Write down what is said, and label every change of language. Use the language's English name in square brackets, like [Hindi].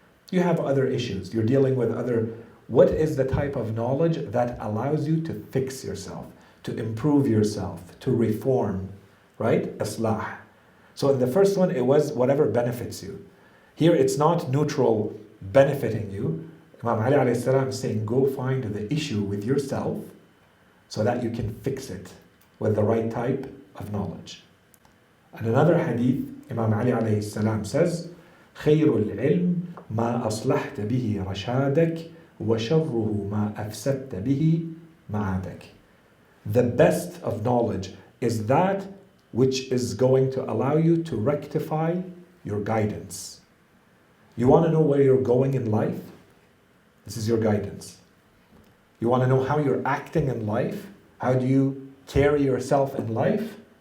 [English] You have other issues. You're dealing with other. What is the type of knowledge that allows you to fix yourself, to improve yourself, to reform, right? Islah. So in the first one, it was whatever benefits you. Here, it's not neutral benefiting you. Imam Ali alayhi salam is saying, go find the issue with yourself so that you can fix it with the right type of knowledge. And another hadith, Imam Ali alayhi salam says, [Arabic] خَيْرُ الْعِلْمِ مَا أَصْلَحْتَ بِهِ رَشَادَكَ وَشَرُّهُ مَا أَفْسَدْتَ بِهِ مَعَادَكَ. [English] The best of knowledge is that which is going to allow you to rectify your guidance. You want to know where you're going in life? This is your guidance. You want to know how you're acting in life? How do you carry yourself in life?